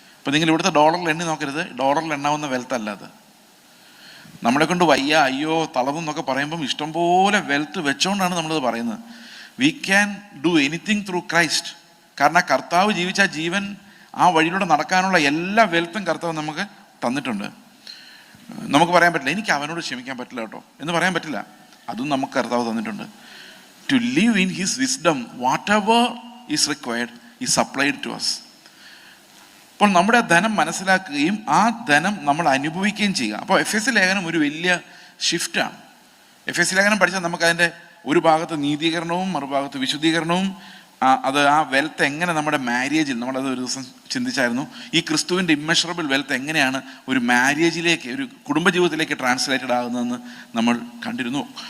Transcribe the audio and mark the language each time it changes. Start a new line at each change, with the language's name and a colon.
Malayalam: ഇപ്പം നിങ്ങൾ ഇവിടുത്തെ ഡോളറിൽ എണ്ണി നോക്കരുത്, ഡോളറിൽ എണ്ണാവുന്ന വെൽത്ത് അല്ലാതെ. നമ്മളെ കൊണ്ട് വയ്യ, അയ്യോ, തളർന്നു എന്നൊക്കെ പറയുമ്പം ഇഷ്ടംപോലെ വെൽത്ത് വെച്ചോണ്ടാണ് നമ്മളത് പറയുന്നത്.
English: We can do anything through Christ.
Malayalam: കാരണം കർത്താവ് ജീവിച്ച ജീവൻ, ആ വഴിയിലൂടെ നടക്കാനുള്ള എല്ലാ വെൽത്തും കർത്താവ് നമുക്ക് തന്നിട്ടുണ്ട്. നമുക്ക് പറയാൻ പറ്റില്ല എനിക്ക് അവനോട് ക്ഷമിക്കാൻ പറ്റില്ല കേട്ടോ എന്ന് പറയാൻ പറ്റില്ല. അതും നമുക്ക് കർത്താവ് തന്നിട്ടുണ്ട്.
English: To live in his wisdom, whatever is required is supplied to us.
Malayalam: അപ്പോൾ നമ്മുടെ ധനം മനസ്സിലാക്കുകയും ആ ധനം നമ്മൾ അനുഭവിക്കുകയും ചെയ്യുക. അപ്പോൾ എഫെസ്യ ലേഖനം ഒരു വലിയ ഷിഫ്റ്റാണ്. എഫെസ്യ ലേഖനം പഠിച്ചാൽ നമുക്കതിൻ്റെ ഒരു ഭാഗത്ത് നീതീകരണവും മറുഭാഗത്ത് വിശുദ്ധീകരണവും, അത് ആ വെൽത്ത് എങ്ങനെ നമ്മുടെ മാര്യേജിൽ, നമ്മളത് ഒരു ദിവസം ചിന്തിച്ചായിരുന്നു, ഈ ക്രിസ്തുവിൻ്റെ ഇമ്മെഷറബിൾ വെൽത്ത് എങ്ങനെയാണ് ഒരു മാര്യേജിലേക്ക്, ഒരു കുടുംബജീവിതത്തിലേക്ക് ട്രാൻസ്ലേറ്റഡ് ആകുന്നതെന്ന് നമ്മൾ കണ്ടിരുന്നു.